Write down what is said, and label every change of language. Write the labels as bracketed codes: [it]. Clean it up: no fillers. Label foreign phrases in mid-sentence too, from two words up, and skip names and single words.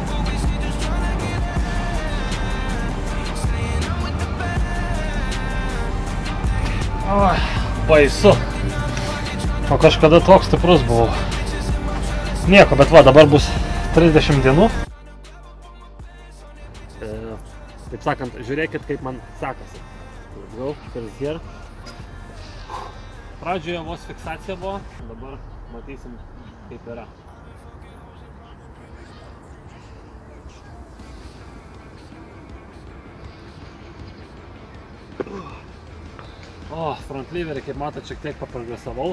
[lt] Baisu. O kažkada toks stiprus buvau. Nieko, bet va, dabar bus 30 dienų. Taip sakant, žiūrėkit, kaip man sekasi. [en] Let's go, first here. [lt] Pradžioje vos fiksacija buvo, dabar matysim, kaip yra. O, [en] front leverį, [lt] kaip matot, šiek tiek paprogresavau.